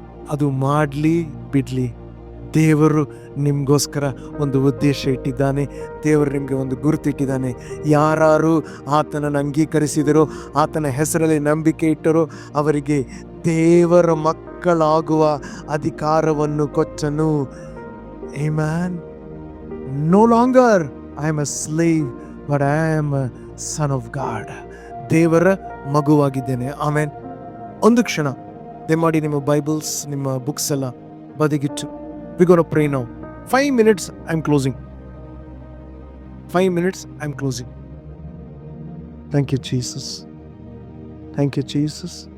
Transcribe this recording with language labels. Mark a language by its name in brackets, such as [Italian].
[Kannada] ಅದು ಮಾಡಲಿ ಬಿಡ್ಲಿ, ದೇವರು ನಿಮಗೋಸ್ಕರ ಒಂದು ಉದ್ದೇಶ ಇಟ್ಟಿದ್ದಾನೆ. ದೇವರು ನಿಮಗೆ ಒಂದು ಗುರುತಿಟ್ಟಿದ್ದಾನೆ. ಯಾರು ಆತನನ್ನು ಅಂಗೀಕರಿಸಿದರೋ, ಆತನ ಹೆಸರಲ್ಲಿ ನಂಬಿಕೆ ಇಟ್ಟರೋ ಅವರಿಗೆ ದೇವರ ಮಕ್ಕಳಾಗುವ ಅಧಿಕಾರವನ್ನು ಕೊಟ್ಟನು. Amen. [English] No longer I am a slave, but I am a son of God. [Kannada] ದೇವರ ಮಗುವಾಗಿದ್ದೇನೆ. ಆಮೇನ್. ಒಂದು ಕ್ಷಣ ದಯಮಾಡಿ ನಿಮ್ಮ ಬೈಬಲ್ಸ್, ನಿಮ್ಮ ಬುಕ್ಸ್ ಎಲ್ಲ ಬದಿಗಿಟ್ಟು [English] we going to pray now. 5 minutes I'm closing. 5 minutes I'm closing. Thank you Jesus. Thank you Jesus.